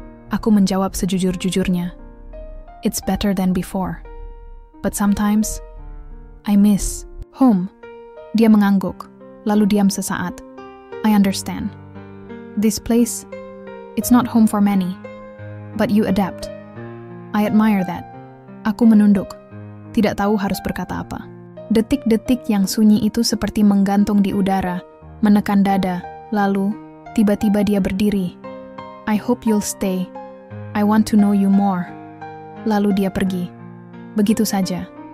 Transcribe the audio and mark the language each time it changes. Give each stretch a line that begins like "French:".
Indonesian: Aku menjawab sejujur-jujurnya.
English: It's better than before. But sometimes, I miss home.
Indonesian: Dia mengangguk, lalu diam sesaat.
English: I understand. This place, it's not home for many, but you adapt. I admire that.
Indonesian: Aku menunduk, tidak tahu harus berkata apa. Detik-detik yang sunyi itu seperti menggantung di udara, menekan dada, lalu tiba-tiba dia berdiri.
English: I hope you'll stay. I want to know you more.
Indonesian: Lalu dia pergi. Begitu saja.